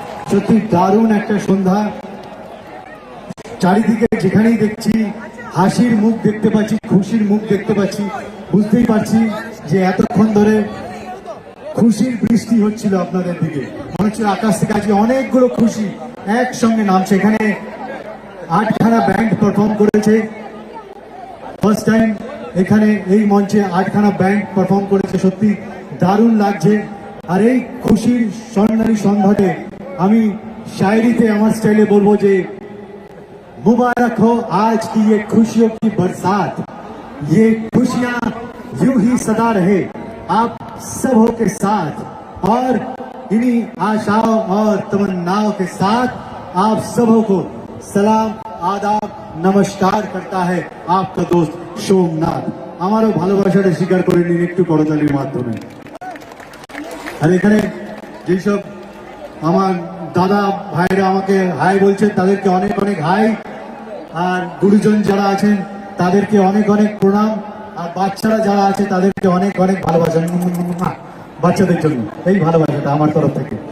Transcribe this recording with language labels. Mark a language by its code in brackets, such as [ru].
[bn] সত্যি দারুণ একটা সন্ধ্যা, চারিদিকে যেখানেই দেখছি হাসির মুখ দেখতে পাচ্ছি, খুশির মুখ দেখতে পাচ্ছি, বুঝতেই পারছি যে এতক্ষণ ধরে খুশির বৃষ্টি হচ্ছিল আপনাদের দিকে, মনে হচ্ছে আকাশ থেকে আজকে অনেকগুলো খুশি একসঙ্গে নামছে। এখানে 8খানা ব্যান্ড পারফর্ম করেছে, ফার্স্ট টাইম এখানে এই মঞ্চে 8খানা ব্যান্ড পারফর্ম করেছে, সত্যি দারুণ লাগছে। আর এই খুশির স্বর্ণালী সন্ধ্যাতে আমি শায়রিতে আমার স্টাইলে বলবো যে [hi] मुबारक हो आज की ये खुशियों की बरसात, ये खुशियां यूं ही सदा रहे आप सबों के साथ, और इन्हीं आशाओं और तमन्नाओं के साथ आप सबों को सलाम आदाब नमस्कार करता है आपका दोस्त सोमनाथ। [bn] আমারও ভালোবাসাটা স্বীকার করে নিন একটু করতালির মাধ্যমে। আর এখানে যেসব আমার দাদা ভাইরা আমাকে হাই বলছেন তাদেরকে অনেক অনেক হাই, আর গুরুজন যারা আছেন তাদেরকে অনেক অনেক প্রণাম, আর বাচ্চারা যারা আছে তাদেরকে অনেক অনেক ভালোবাসা বাচ্চাদের জন্য এই ভালোবাসাটা আমার তরফ থেকে।